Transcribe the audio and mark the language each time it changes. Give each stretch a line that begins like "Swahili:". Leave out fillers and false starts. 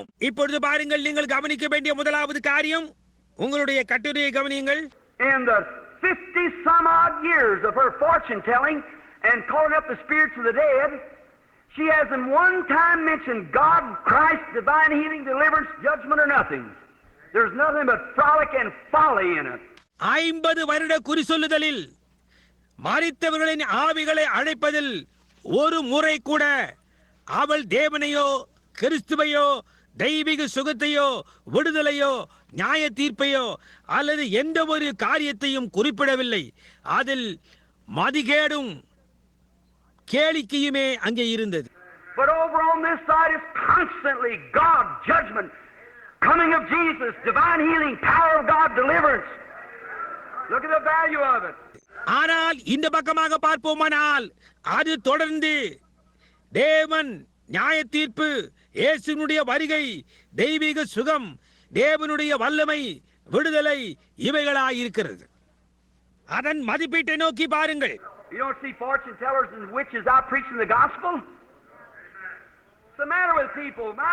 Tamil: இப்பொழுது பாருங்கள், நீங்கள் கவனிக்க வேண்டிய முதலாவது காரியம், உங்களுடைய கட்டுரையை கவனியுங்கள்.
English: In the 50 some odd years of her fortune telling and calling up the spirits of the dead, she hasn't one time mentioned God, Christ, divine healing, deliverance, judgment, or nothing. There's nothing but frolic and folly in it.
Tamil: 50 வருட குறிசொல்லுதலில் மரித்தவர்களின் ஆவிகளை அழைப்பதில் ஒரு முறை கூட அவள் தேவனையோ கிறிஸ்துவையோ தெய்வீக சுகத்தையோ விடுதலையோ நியாய தீர்ப்பையோ அல்லது எந்த ஒரு காரியத்தையும் குறிப்பிடவில்லை. அதில் மதிகேடும் கேளிக்கையுமே அங்கே இருந்தது.
English: But over on this side is constantly God, judgment, coming of Jesus, divine healing, power of God, deliverance. Look at the value of it.
Tamil: ஆனால் இந்த பக்கமாக பார்ப்போமானால் அது தொடர்ந்து தேவன் நியாய தீர்ப்பு, இயேசுவினுடைய வருகை, தெய்வீக சுகம், தேவனுடைய வல்லமை, விடுதலை இவைகளாய் இருக்கிறது. அதன் மதிப்பீட்டை நோக்கி பாருங்கள்.
English: You don't see fortune tellers and witches out preaching the gospel? What's the matter with people?